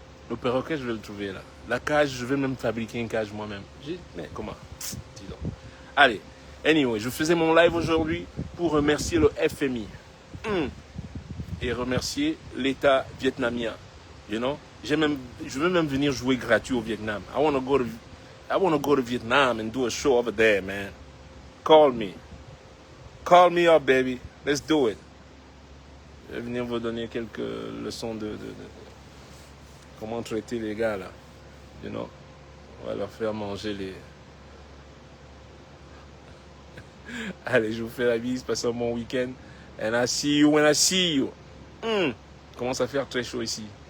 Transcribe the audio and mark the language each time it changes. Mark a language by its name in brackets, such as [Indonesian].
[French] Le perroquet, je vais le trouver, là. La cage, je vais même fabriquer une cage moi-même. Mais comment? Dis donc. Allez. Anyway, je faisais mon live aujourd'hui pour remercier le FMI. Et remercier l'État vietnamien. [English] You know? [French] Je veux même venir jouer gratuit au Vietnam. [English] I want to go to Vietnam and do a show over there, man. Call me. Call me up, baby. Let's do it. [French] Je vais venir vous donner quelques leçons de comment traiter les gars, là. [English] You know? [French] On va leur faire manger les... Allez, je vous fais la bise. Passez un bon week-end. [English] And I see you when I see you. [French] Commence à faire très chaud ici.